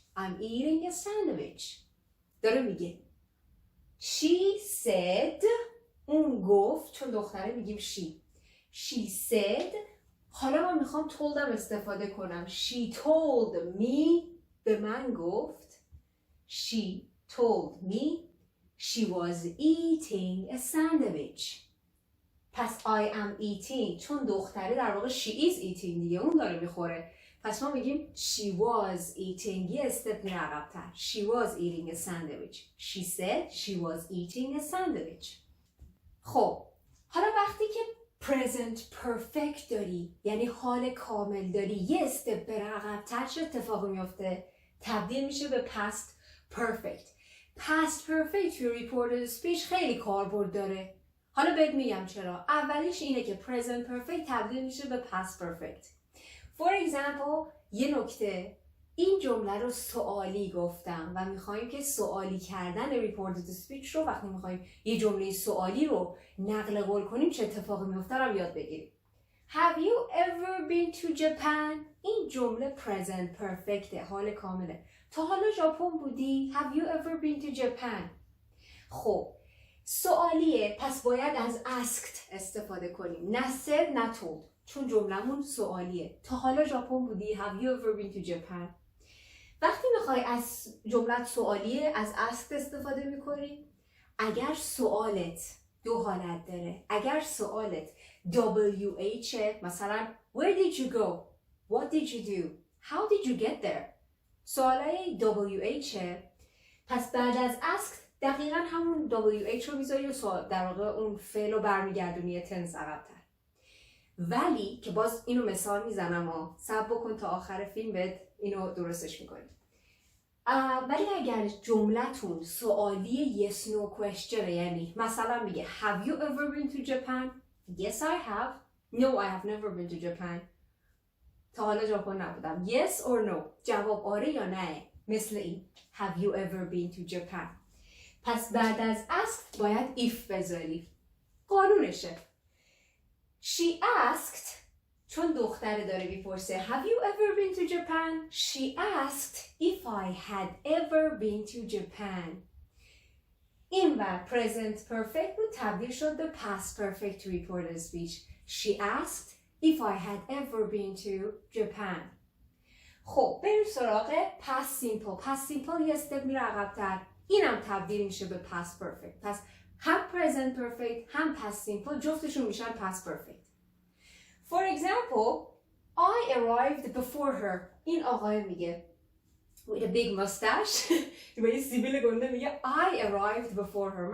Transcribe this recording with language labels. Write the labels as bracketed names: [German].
[English] I'm eating a sandwich. [Persian] داره میگه [English] She said، [Persian] اون گفت، چون دختره میگیم she said. حالا من میخوام toldم استفاده کنم. [English] She told me، [Persian] به من گفت. [English] She told me she was eating a sandwich. [Persian] پس I am eating چون دختره در واقع she is eating دیگه، اون داره میخوره. پس ما میگیم she was eating، یه استپ میره عقب‌تر. [English] She was eating a sandwich. She said she was eating a sandwich. [Persian] خب حالا وقتی که present perfect داری، یعنی حال کامل داری، یه استپ بره عقب‌تر چه اتفاقی میفته؟ تبدیل میشه به past perfect. past perfect توی ریپورتد اسپیچ خیلی کاربرد داره. حالا بهت میگم چرا. اولیش اینه که present perfect تبدیل میشه به past perfect. For example، یه نکته، این جمله رو سوالی گفتم و میخوایم که سوالی کردن ریپورتد اسپیچ رو وقتی میخوایم یه جمله سوالی رو نقل قول کنیم چه اتفاقی میفته رو یاد بگیریم. [English] Have you ever been to Japan؟ [Persian] این جمله [English] present perfect، [Persian] حال کامله. تا حالا ژاپن بودی؟ [English] Have you ever been to Japan؟ [Persian] خب سوالیه، پس باید از asked استفاده کنیم، نه said نه told، چون جملمون سوالیه. تا حالا ژاپن بودی؟ [English] Have you ever been to Japan؟ [Persian] وقتی میخوای از جملت سوالیه از asked استفاده میکنی. اگر سوالت دو حالت داره، اگر سوالت WH مثلا [English] Where did you go? What did you do? How did you get there؟ [Persian] سوالای WH پس بعد از asked دقیقا همون WH رو میذاری و در واقع اون فعل رو برمیگردونی یه تنس عقب‌تر. ولی که باز اینو مثال میزنم و صبر بکن تا آخر فیلم بهت اینو درستش میکنیم. ولی اگر جملتون سوالی yes no question، یعنی مثلا میگه [English] Have you ever been to Japan؟ Yes I have. No I have never been to Japan. [Persian] تا حالا ژاپن نبودم. Yes or no، جواب آره یا نه، مثل این [English] Have you ever been to Japan؟ [Persian] پس بعد از asked باید if بذاری، قانونشه. [English] She asked [Persian] چون دختره داره میپرسه [English] Have you ever been to Japan؟ She asked if I had ever been to Japan. [Persian] این و present perfect بود تبدیل شد به past perfect to reported speech. [English] She asked if I had ever been to Japan. [Persian] خب بریم سراغ past simple. past simple یه استپ میره عقب‌تر، اینم تبدیل میشه به past perfect. پس هم present perfect هم past simple جفتشون میشن past perfect. [English] For example, I arrived before her. [Persian] این آقای میگه [English] with a big mustache [Persian] با یه سیبیل گنده میگه [English] I arrived before her.